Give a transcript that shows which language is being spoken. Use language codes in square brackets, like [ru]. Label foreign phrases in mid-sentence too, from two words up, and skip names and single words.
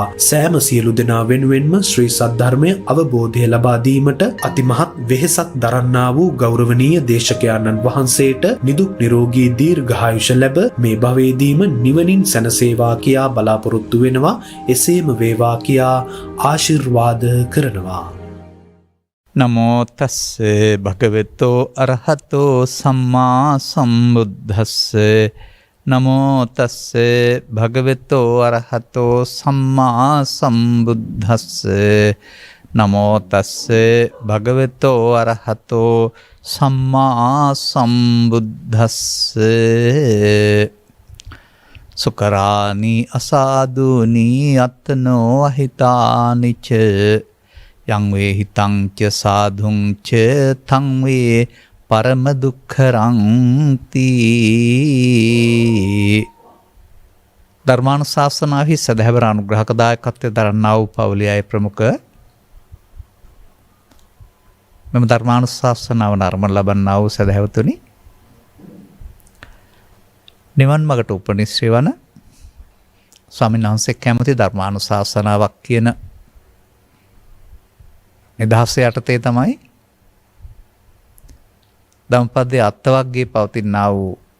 [si] සෑම සියලු දෙනා වෙනුවෙන්ම ශ්‍රී සද්ධර්මය අවබෝධය ලබා දීමට අතිමහත් වෙහෙසක් දරන්නා වූ ගෞරවනීය දේශකයන්න් වහන්සේට නිදුක් නිරෝගී දීර්ඝායුෂ ලැබ මේ භවයේදීම නිවනින් සැනසේවා කියා බලාපොරොත්තු වෙනවා. එසේම වේවා කියා ආශිර්වාද කරනවා. [pi] නමෝ තස්සේ භගවතෝ අරහතෝ සම්මා සම්බුද්දස්සේ නමෝ තස්සේ භගවතෝ අරහතෝ සම්මා සම්බුද්දස්සේ නමෝ තස්සේ භගවතෝ අරහතෝ සම්මා සම්බුද්දස්සේ සුකරානි අසාදුනි අත්තනෝ අහිතානිච යං වේ හිතං ච සාධුං ච තං වේ පරම දුක්ඛරං තී. [si] ධර්මානුශාසනාහි සදහැවර අනුග්‍රහක දායකත්වයෙන් දරන්නා වූ පවුලේ අය ප්‍රමුඛ මෙම ධර්මානුශාසනාව නර්මන ලබන්නා වූ සදහැවතුනි, නිවන් මගට උපනිශ්‍රේ වන ස්වාමීන් වහන්සේ කැමති ධර්මානුශාසනාවක් කියන නිදහස යටතේ තමයි ධම්පදයේ අත්වක්ගේ පවතිනා වූ